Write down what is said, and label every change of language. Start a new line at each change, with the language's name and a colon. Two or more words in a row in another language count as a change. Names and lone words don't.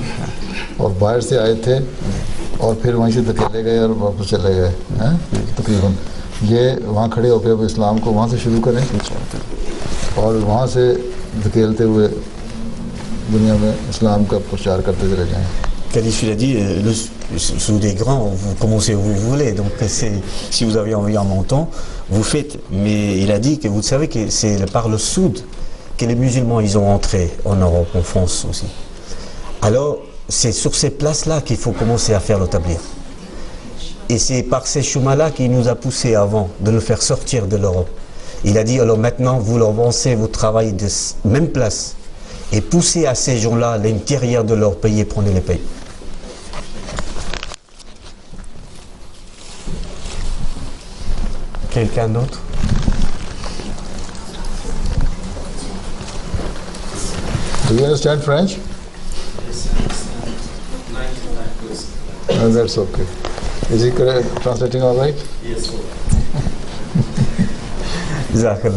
Urdu: اور باہر سے آئے تھے اور پھر وہیں سے دھکیلے گئے اور واپس چلے گئے ہیں تقریباً. یہ وہاں کھڑے ہو کر اب اسلام کو وہاں سے شروع کریں اور وہاں سے دھکیلتے ہوئے دنیا میں اسلام کا پرچار کرتے چلے جائیں.
French: Khalif il a dit, le sud est grand, vous commencez où vous voulez, donc si vous avez envie en montant, vous faites. Mais il a dit que vous savez que c'est par le sud que les musulmans ils ont entré en Europe, en France aussi. Alors c'est sur ces places-là qu'il faut commencer à faire le tabligh. Et c'est par ces chemins-là qui nous a poussé avant de le faire sortir de l'Europe. Il a dit, alors maintenant, vous avancez votre travail de même place et poussez à ces gens-là à l'intérieur de leur pays et prenez les pays. Quelqu'un d'autre?
English: Do you understand French? No, that's okay. Is he translating all right? Yes. Jazakallah.